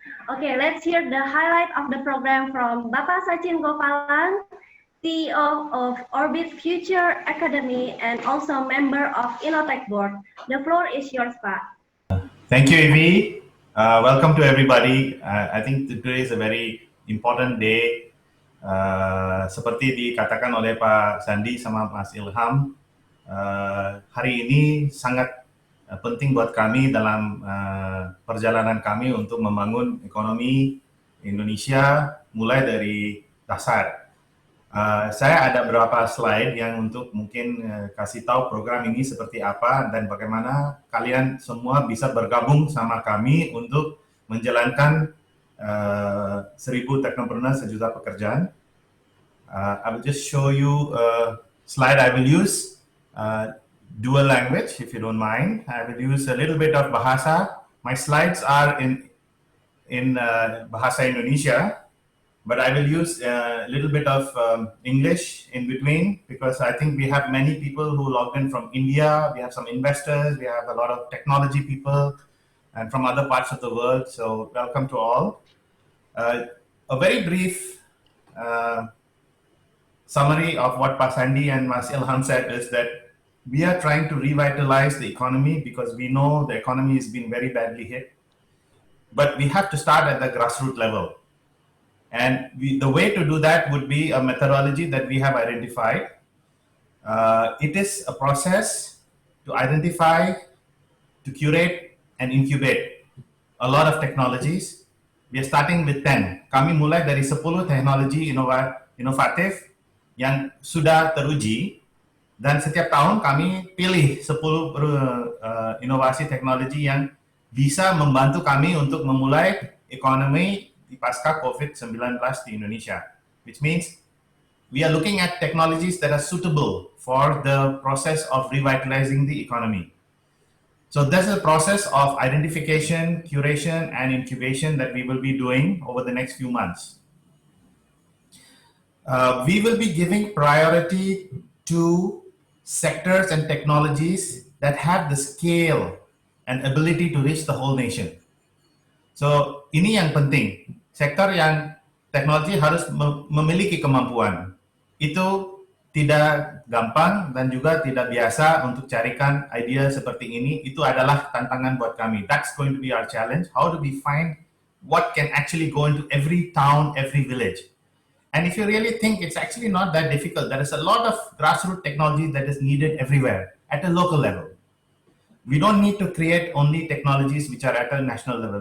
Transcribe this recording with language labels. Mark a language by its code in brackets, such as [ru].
[en] Okay, let's hear the highlight of the program from Bapak Sachin Gopalan, CEO of Orbit Future Academy and also member of Innotech Board. The floor is yours, Pak. Thank you, Evie. Welcome to everybody. I think today is a very important day. [id] Seperti dikatakan oleh Pak Sandi sama Mas Ilham, hari ini sangat penting buat kami dalam perjalanan kami untuk membangun ekonomi Indonesia mulai dari dasar. Saya ada beberapa slide yang untuk mungkin kasih tahu program ini seperti apa dan bagaimana kalian semua bisa bergabung sama kami untuk menjalankan 1000 teknopreneur sejuta pekerjaan. [en] I will just show you a slide I will use. Dual language, if you don't mind. I will use a little bit of Bahasa. My slides are in Bahasa Indonesia, but I will use a little bit of English in between because I think we have many people who logged in from India. We have some investors. We have a lot of technology people and from other parts of the world. So welcome to all. A very brief summary of what Pak Sandi and Mas Ilham said is that we are trying to revitalize the economy because we know the economy has been very badly hit. But we have to start at the grassroots level. And the way to do that would be a methodology that we have identified. It is a process to identify, to curate, and incubate a lot of technologies. We are starting with 10. [id] Kami mulai dari 10 teknologi inovatif yang sudah teruji, dan setiap tahun kami pilih 10 inovasi teknologi yang bisa membantu kami untuk memulai ekonomi di pasca COVID-19 di Indonesia. [en] Which means we are looking at technologies that are suitable for the process of revitalizing the economy. So this is a process of identification, curation, and incubation that we will be doing over the next few months. We will be giving priority to sectors and technologies that have the scale and ability to reach the whole nation. [id] So ini yang penting. Sektor yang teknologi harus memiliki kemampuan. Itu tidak gampang dan juga tidak biasa untuk carikan ide seperti ini. Itu adalah tantangan buat kami. [en] That's going to be our challenge. How do we find what can actually go into every town, every village? And if you really think, it's actually not that difficult. There is a lot of grassroots technology that is needed everywhere at a local level. We don't need to create only technologies which are at a national level.